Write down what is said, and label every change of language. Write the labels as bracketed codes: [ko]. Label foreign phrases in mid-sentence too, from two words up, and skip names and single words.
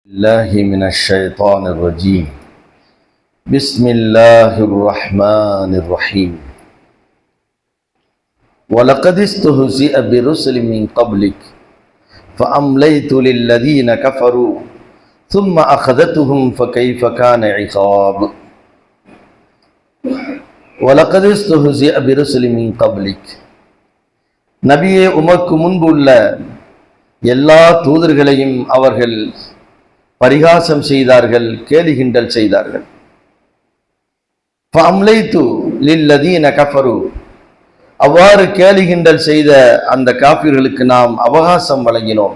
[ar] الله من الشيطان الرجيم بسم الله الرحمن الرحيم ولقد استهزئ برسل من قبلك فأمليت للذين كفروا ثم أخذتهم فكيف كان عقاب ولقد استهزئ برسل من قبلك [ta] நபியே உமக்கு முன்புள்ள எல்லா தூதர்களையும் அவர்கள் பரிகாசம் செய்தார்கள், கேலி கிண்டல் செய்தார்கள். [ar] فأمليت للذين كفروا, [ta] அவ்வாறு கேலி கிண்டல் செய்த அந்த காஃபிர்களுக்கு நாம் அவகாசம் வழங்கினோம்.